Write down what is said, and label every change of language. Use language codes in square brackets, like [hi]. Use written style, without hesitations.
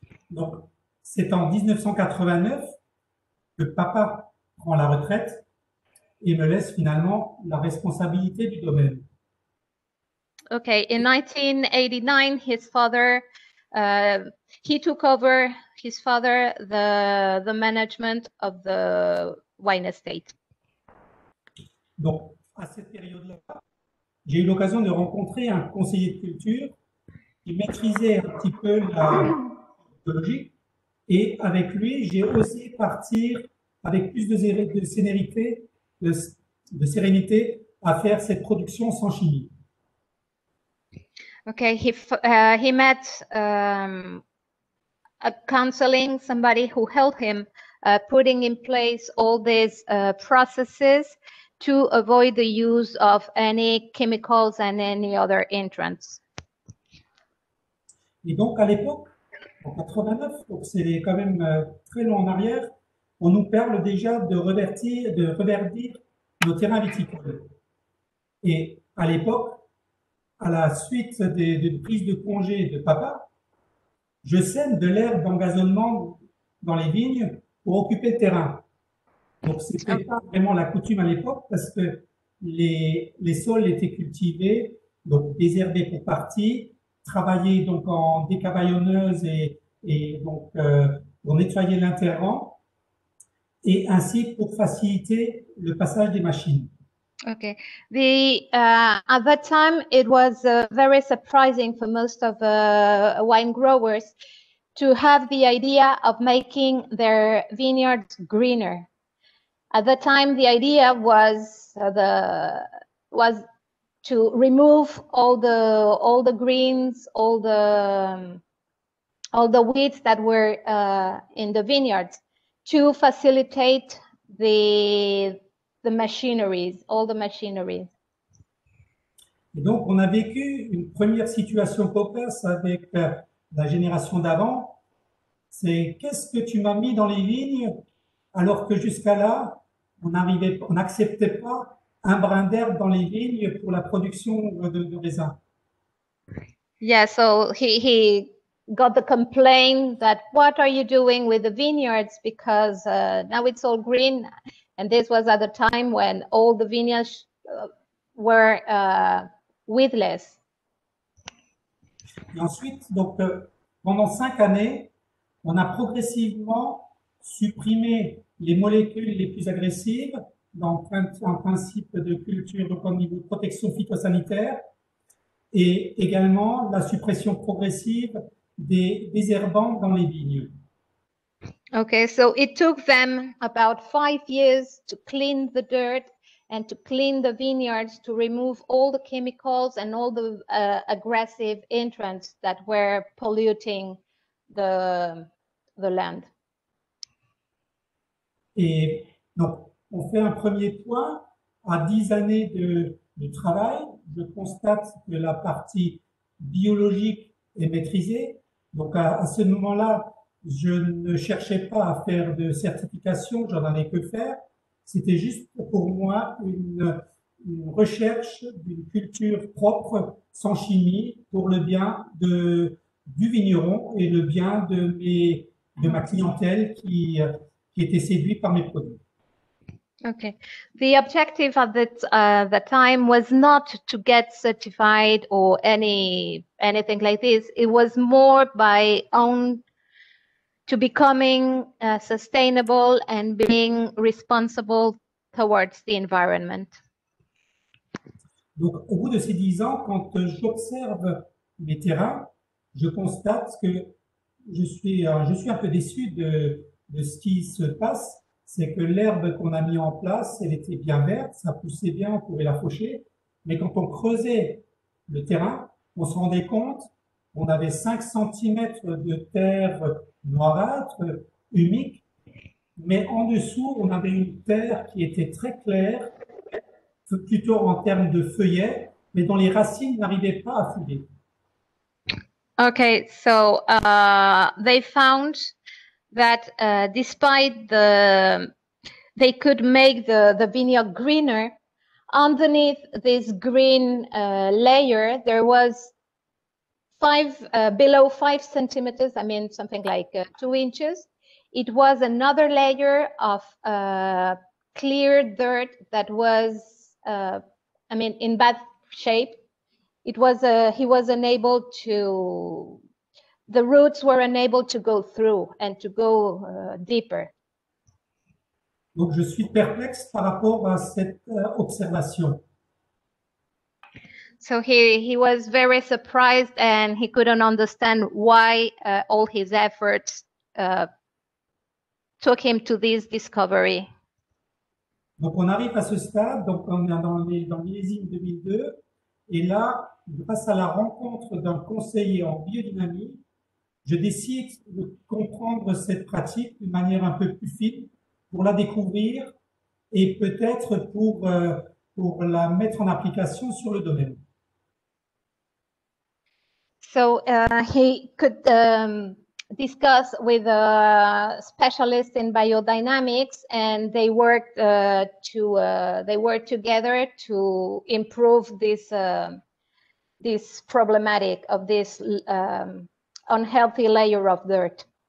[fr] Donc, c'est en 1989 que papa prend la retraite et me laisse finalement la responsabilité du domaine. [en] Okay, in 1989, his father, he took over the management of the wine estate. [fr] Donc, à cette période-là, j'ai eu l'occasion de rencontrer un conseiller de culture qui maîtrisait un petit peu la biologie, et avec lui, j'ai osé partir avec plus de sérénité à faire cette production sans chimie. [en] Okay, he met a counseling, somebody who helped him putting in place all these processes to avoid the use of any chemicals and any other entrants. [fr] Et donc, à l'époque, en 89, donc c'est quand même très long en arrière, on nous parle déjà de reverdir nos terrains viticoles. Et à l'époque, à la suite d'une prise de congé de papa, je sème de l'herbe d'engazonnement dans les vignes pour occuper le terrain. Donc, ce n'était pas vraiment la coutume à l'époque parce que les sols étaient cultivés, donc désherbés pour partie, travaillés donc en décavaillonneuse et donc pour nettoyer l'interrang et ainsi pour faciliter le passage des machines. [en] Okay. At that time, it was very surprising for most of wine growers to have the idea of making their vineyards greener. At that time, the idea was to remove all the greens, all the weeds that were in the vineyards to facilitate the the machineries, all the machineries. [fr] Et donc, on a vécu une première situation cocasse avec la génération d'avant. C'est qu'est-ce que tu m'as mis dans les vignes alors que jusqu'à là, on n'acceptait pas un brin d'herbe dans les vignes pour la production de raisins. [en] Yeah, so he got the complaint that what are you doing with the vineyards because now it's all green, and this was at the time when all the vineyards were weedless. [fr] Et ensuite, donc, pendant 5 années, on a progressivement supprimé les molécules les plus agressives dans un principe de culture, donc au niveau de protection phytosanitaire, et également la suppression progressive des désherbants dans les vignes. [en] Okay, so it took them about 5 years to clean the dirt and to clean the vineyards, to remove all the chemicals and all the aggressive entrants that were polluting the land. [fr] Et donc, on fait un premier point. À 10 années de travail, je constate que la partie biologique est maîtrisée. Donc, à ce moment-là, je ne cherchais pas à faire de certification, j'en avais que faire. C'était juste pour moi une recherche d'une culture propre, sans chimie, pour le bien du vigneron et le bien de ma clientèle qui était séduite par mes produits. [en] Okay. The objective at the time was not to get certified or anything like this. It was more to becoming sustainable and being responsible towards the environment. [fr] Donc, au bout de ces 10 ans, quand j'observe mes terrains, je constate que je suis un peu déçu de ce qui se passe. C'est que l'herbe qu'on a mis en place, elle était bien verte, ça poussait bien, on pouvait la faucher. Mais quand on creusait le terrain, on se rendait compte qu'on avait 5 cm de terre noirâtre, humique, mais en dessous, on avait une terre qui était très claire, plutôt en termes de feuillets, mais dont les racines n'arrivaient pas à fouiller. [en] Okay, so they found that despite they could make the vineyard greener, underneath this green layer, there was below 5 centimeters, I mean, something like 2 inches. It was another layer of clear dirt that was, I mean, in bad shape. It was he was unable to, the roots were unable to go through and to go deeper. [fr] Donc, je suis perplexe par rapport à cette observation. [en] So he was very surprised and he couldn't understand why all his efforts took him to this discovery. [fr] Donc, on arrive à ce stade, donc on est dans millésime 2002, et là, grâce à la rencontre d'un conseiller en biodynamie, je décide de comprendre cette pratique d'une manière un peu plus fine, pour la découvrir et peut-être pour la mettre en application sur le domaine. [en] So he could discuss with a specialist in biodynamics, and they worked together to improve this problematic of this unhealthy layer of dirt.